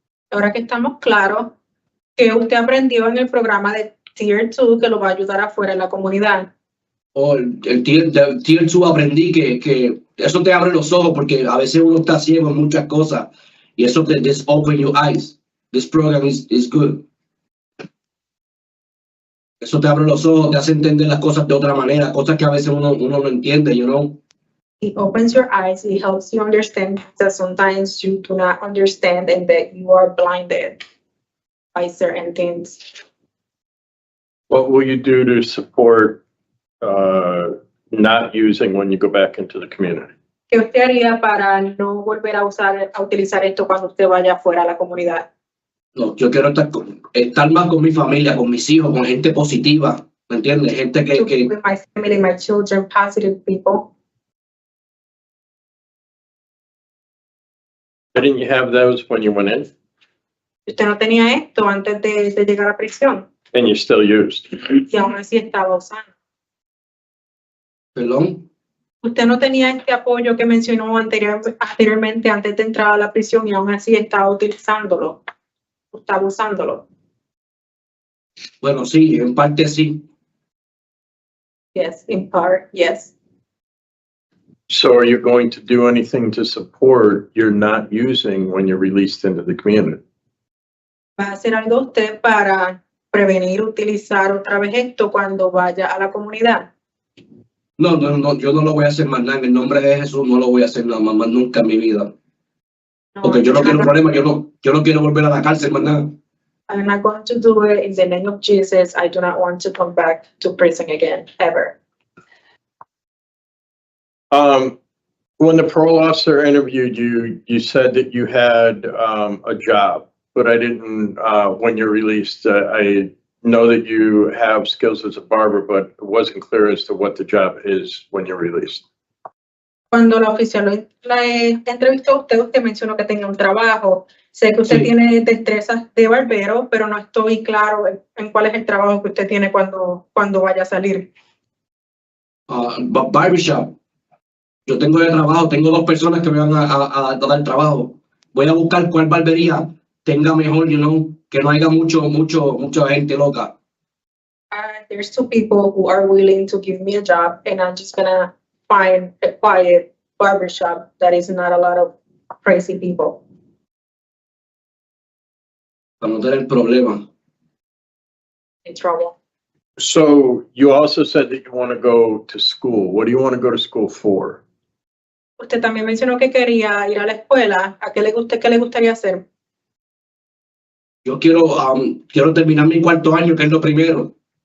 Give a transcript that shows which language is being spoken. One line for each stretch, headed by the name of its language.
Spanish: Ahora que estamos claros, ¿qué usted aprendió en el programa de Tier 2 que lo va a ayudar afuera en la comunidad? El tier 2 aprendí que eso te abre los ojos, porque a veces uno está ciego en muchas cosas, y eso te
English: this open your eyes. This program is good.
Spanish: Eso te abre los ojos, te hace entender las cosas de otra manera, cosas que a veces uno no entiende,
English: you know. It opens your eyes, it helps you understand that sometimes you do not understand and that you are blinded by certain things. What will you do to support not using when you go back into the community?
Spanish: ¿Qué usted haría para no volver a utilizar esto cuando usted vaya afuera a la comunidad? No, yo quiero estar más con mi familia, con mis hijos, con gente positiva, ¿me entiendes? Gente
English: To be with my family, my children, positive people. Didn't you have those when you went in?
Spanish: Usted no tenía esto antes de llegar a prisión
English: And you still used?
Spanish: y aún así estaba usando. Perdón. Usted no tenía este apoyo que mencionó anteriormente antes de entrar a la prisión y aún así estaba utilizándolo. Estaba usándolo. Bueno, sí, en parte sí.
English: Yes, in part, yes. So are you going to do anything to support your not using when you're released into the community?
Spanish: ¿Va a hacer algo usted para prevenir utilizar otra vez esto cuando vaya a la comunidad? No, yo no lo voy a hacer más nada. En el nombre de Jesús no lo voy a hacer nada más nunca en mi vida.
English: No,
Spanish: Porque yo no quiero
English: I'm not-
Spanish: problemas, yo no quiero volver a la cárcel más nada.
English: I'm not going to do it in the name of Jesus. I do not want to come back to prison again, ever. When the parole officer interviewed you, you said that you had a job, but I didn't, when you're released, I know that you have skills as a barber, but it wasn't clear as to what the job is when you're released.
Spanish: Cuando la oficial la entrevistó a usted, usted mencionó que tenía un trabajo. Sé que usted Sí. tiene destrezas de barbero, pero no estoy claro en cuál es el trabajo que usted tiene cuando vaya a salir.
English: Barbershop.
Spanish: Yo tengo de trabajo, tengo 2 personas que me van a dar trabajo. Voy a buscar cuál barbería tenga mejor, que no haya mucha gente loca.
English: There's 2 people who are willing to give me a job, and I'm just gonna find a quiet barbershop that is not a lot of crazy people.
Spanish: Para no tener problemas.
English: In trouble. So you also said that you want to go to school. What do you want to go to school for?
Spanish: Usted también mencionó que quería ir a la escuela. ¿Qué le gustaría hacer? Yo quiero terminar mi 4º año, que es lo primero.